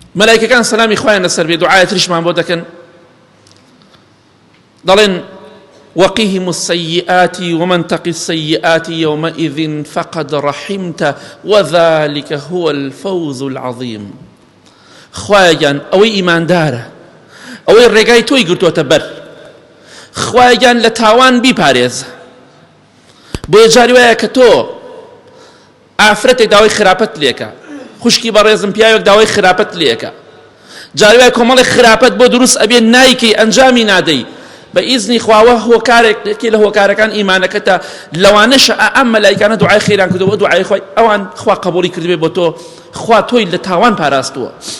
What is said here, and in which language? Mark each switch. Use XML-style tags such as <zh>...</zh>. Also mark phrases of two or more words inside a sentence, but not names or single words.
<ckb>مەلایکەکان سەلامی خوایان لەسەر بێ دوعای تریشمان بۆ دەکەن دەڵێن</ckb> <ar>وقهم السيئات ومن تق السيئات يومئذ فقد رحمت وذلك هو الفوز العظيم.</ar> <ckb>خوایان ئەوەی ئیماندارە ئەوەی ڕێگای تۆی گرتووەتە بەر، خوایان لە تاوان بیپارێزە. بۆیە جاری وایە کە تۆ ئافرەتێک داوای خراپەت لێکە، خوشکی بەڕێزم پیاوێک داوای خراپەت لێکە، جاری وایە کۆمەڵی خراپەت بۆ دروست ئەبێ نایکەی ئەنجامی نادەی، بە ئیزنی خواوە هۆکارێکی لە هۆکارەکان ئیمانەکەتە لەوانەشە ئەم مەلایکانە دوعای خێران کردەوە، دوعای خۆی ئەوان خوا قبوڵی کردبێ بۆ تۆ، خوا تۆی لە تاوان پاراستووە.</ckb>